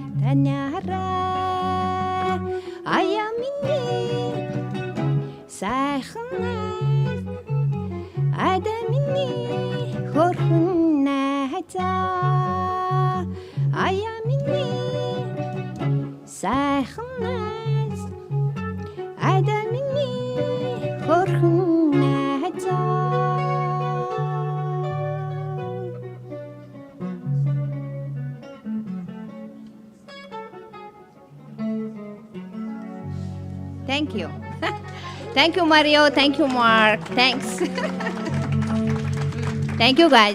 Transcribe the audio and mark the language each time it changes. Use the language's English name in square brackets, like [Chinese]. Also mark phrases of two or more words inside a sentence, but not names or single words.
[Mongolian] таньяраа ая миний сайхан найз ада миний хөрхөн найзаа ая миний сайхан найз ада миний хөрхөн найзаа. [English] Thank you. Thank you, Mario. Thank you, Mark. Thanks. Thank you, guys.